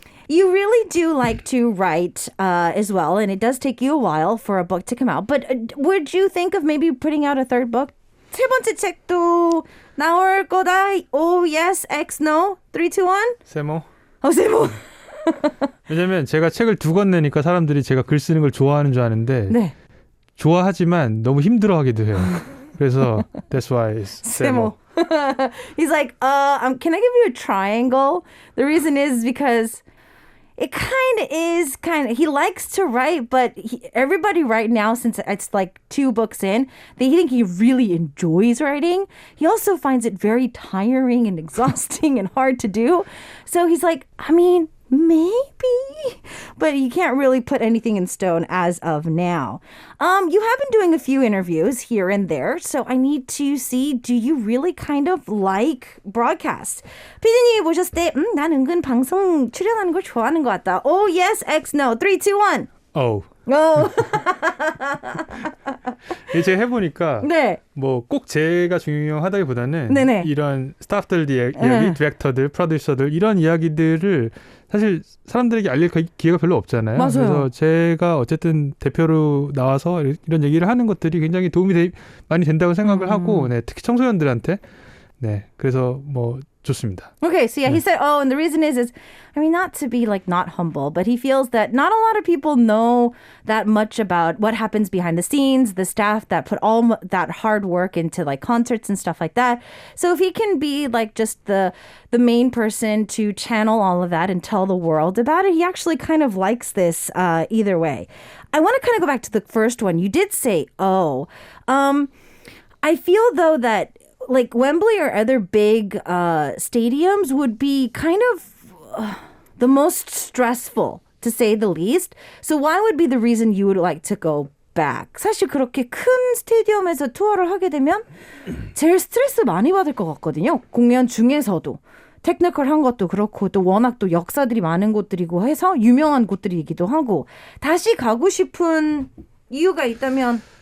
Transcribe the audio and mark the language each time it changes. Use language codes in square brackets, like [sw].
[en] You really do like to write as well, and it does take you a while for a book to come out. But would you think of maybe putting out a third book? [ko] 세 번째 책도 나올 거다. [en] Oh, yes, X, no. 3, 2, 1. [ko] 세모? 세모. 왜냐면 제가 책을 2권 내니까 사람들이 제가 글 쓰는 걸 좋아하는 줄 아는데 네. 좋아하지만 너무 힘들어하기도 해요. 그래서 [en] that's why it's 세모. He's like, can I give you a triangle? The reason is because it he likes to write, but everybody right now, since it's like 2 books in, they think he really enjoys writing. He also finds it very tiring and exhausting and hard to do. So he's like, I mean, maybe, but you can't really put anything in stone as of now. You have been doing a few interviews here and there, so I need to see, do you really kind of like broadcast? [ko] 피디님이 보셨을 때, 난 은근 방송 출연하는 걸 좋아하는 것 같다. [en] Oh, yes, X, no. 3, 2, 1. Oh. Oh. [ko] 제가 해보니까 네. 뭐 꼭 제가 중요하다기보다는 네네. 이런 스타프들 이야기, 디렉터들, 프로듀서들 이런 이야기들을 사실 사람들에게 알릴 기회가 별로 없잖아요. 맞아요. 그래서 제가 어쨌든 대표로 나와서 이런 얘기를 하는 것들이 굉장히 도움이 많이 된다고 생각을 하고, 네, 특히 청소년들한테, 네, 그래서 뭐 좋습니다. [en] Okay, so yeah, he said, oh, and the reason is, I mean, not to be like not humble, but he feels that not a lot of people know that much about what happens behind the scenes, the staff that put all that hard work into like concerts and stuff like that. So if he can be like just the main person to channel all of that and tell the world about it, he actually kind of likes this either way. I want to kind of go back to the first one. You did say, oh, I feel though that like Wembley or other big stadiums would be kind of the most stressful, to say the least. So why would be the reason you would like to go back? [ko] 사실 그렇게 큰 스테디움에서 투어를 하게 되면 제일 스트레스 많이 받을 것 같거든요. 공연 중에서도. 테크니컬한 것도 그렇고 또 워낙 또 역사들이 많은 곳들이고 해서 유명한 곳들이기도 하고 다시 가고 싶은 이유가 있다면